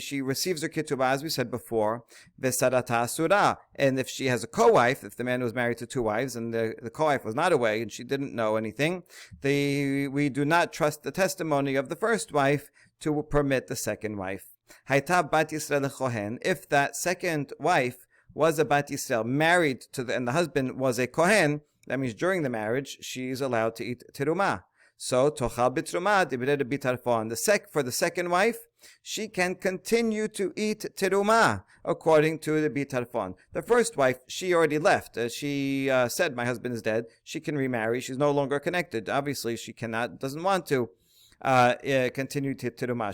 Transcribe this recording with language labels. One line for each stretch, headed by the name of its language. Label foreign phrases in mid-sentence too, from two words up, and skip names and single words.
English: She receives her ketubah, as we said before. And if she has a co-wife, if the man was married to two wives and the co-wife was not away and she didn't know anything, we do not trust the testimony of the first wife to permit the second wife. If that second wife was a
Hebrew: Bat Yisrael
English: married to and the husband was a Kohen, that means during the marriage she's allowed to eat terumah.
Hebrew: So תאכל בתרומה דברי בטרפון.
English: For the second wife, she can continue to eat terumah according to the bitarfon. The first wife, she already left. She said, my husband is dead. She can remarry. She's no longer connected. Obviously, she doesn't want to continue to terumah.